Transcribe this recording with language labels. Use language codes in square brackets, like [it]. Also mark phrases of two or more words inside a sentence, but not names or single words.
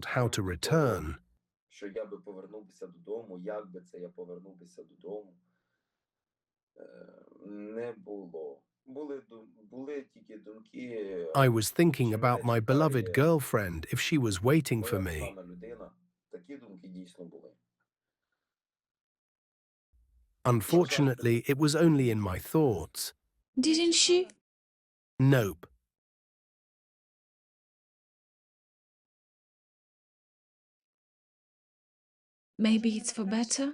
[uk] з [en] how to [uk] приводу того, [en] return. [uk] що я би повернувся додому, як би це я повернувся додому, не було. Були тільки думки, [en] I was thinking [uk] чи [en] about [uk] мене [en] my beloved [uk] чекає [en] girlfriend if she was waiting for [uk] моя [en] me. [uk] кохана людина, які дійсно були. [en] Unfortunately, it was only in my thoughts. Didn't you? Nope. Maybe it's for better?